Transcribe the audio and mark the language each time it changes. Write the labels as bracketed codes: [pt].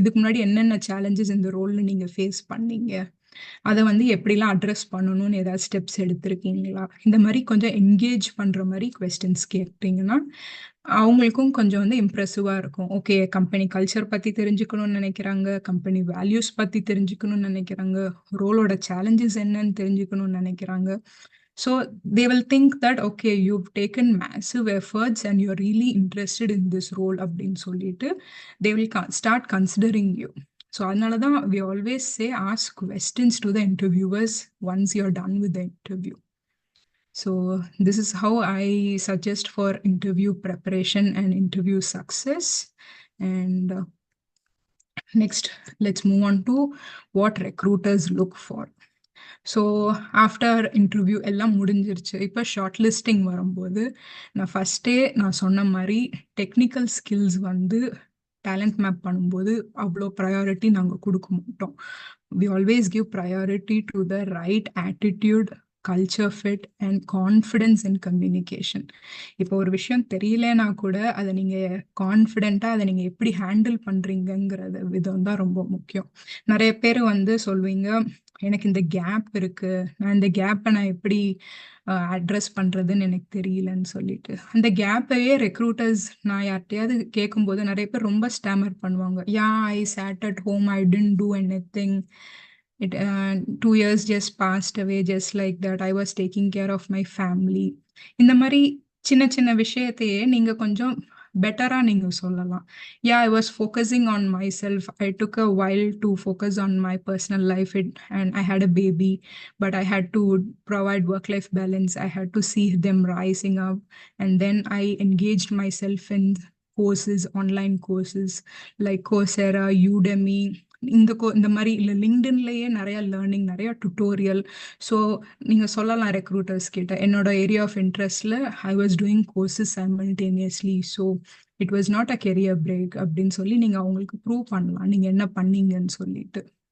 [ta] இதுக்கு முன்னாடி என்னென்ன சேலஞ்சஸ் இந்த ரோல்ல நீங்க ஃபேஸ் பண்ணீங்க? அத வந்து எப்படிலாம் அட்ரஸ் பண்ணணும்னு ஏதாவது ஸ்டெப்ஸ் எடுத்திருக்கீங்களா? இந்த மாரி கொஞ்சம் என்கேஜ் பண்ற மாரி கொஸ்டின்ஸ் கேட்டீங்கன்னா, அவங்களுக்கும் கொஞ்சம் வந்து இம்ப்ரெசிவா இருக்கும். ஓகே, கம்பெனி கல்ச்சர் பத்தி தெரிஞ்சுக்கணும்னு நெனைக்கிறாங்க, கம்பெனி வேல்யூஸ் பத்தி தெரிஞ்சுக்கணும்னு நெனைக்கிறாங்க, ரோலோட சேலஞ்சஸ் என்னன்னு தெரிஞ்சுக்கணும்னு நெனைக்கிறாங்க. [en] So they will think that, okay, you've taken massive efforts and you're really interested in this role [ta] அப்படின்னு சொல்லிட்டு, [en] they will start considering you. So [ta] அதனால தான் [en] we always say ask questions to the interviewers once you're done with the interview. So this is how I suggest for interview preparation and interview success. And next, let's move on to what recruiters look for. [ta] So after interview எல்லாம் முடிஞ்சிருச்சு. இப்போ short listing வரும்போது, நான் சொன்ன மாரி technical skills வந்து talent map பண்ணும்போது அவ்வளோ ப்ரையாரிட்டி நாங்க குடுக்க மாட்டோம். [en] We always give priority to the right attitude, culture fit and confidence in communication. [ta] இப்போ ஒரு விஷயம் தெரியலனா கூட அத நீங்க கான்ஃபிடென்ட்டா அத நீங்க எப்படி ஹேண்டில் பண்றீங்கங்கிறது விதம் தான் ரொம்ப முக்கியம். நெறைய பேரு வந்து சொல்வீங்க, எனக்கு இந்த கேப் இருக்கு. இந்த கேப்ப நான் எப்படி அட்ரஸ் பண்றதுன்னு எனக்கு தெரியலன்னு சொல்லிட்டு. அந்த கேப்பையே ரெக்ரூட்டர்ஸ் நான் யார்ட்டயாவது கேட்கும்போது நெறைய பேர் ரொம்ப ஸ்டாமர் பண்ணுவாங்க. [en] I sat at home. I didn't do anything. 2 years just passed away just like that. I was taking care of my family. [ta] இந்த மாரி சின்ன சின்ன விஷயத்தையே நீங்க கொஞ்சம் பெட்டரா நீங்க சொல்லலாம். [en] I was focusing on myself. I took a while to focus on my personal life and I had a baby, but I had to provide work-life balance. I had to see them rising up, and then I engaged myself in courses, online courses like Coursera, Udemy. [ta] இந்த மாதிரி இல்லை, லிங்க்டின்லயே நிறைய learning, நிறைய tutorial. So நீங்க சொல்லலாம் recruiters கிட்ட, என்னோட area of இன்ட்ரெஸ்ட்ல [en] I was doing courses simultaneously. [ta] So [en] it was not a career break [ta] அப்படின்னு சொல்லி நீங்க அவங்களுக்கு ப்ரூவ் பண்ணலாம் நீங்க என்ன பண்ணீங்கன்னு சொல்லிட்டு.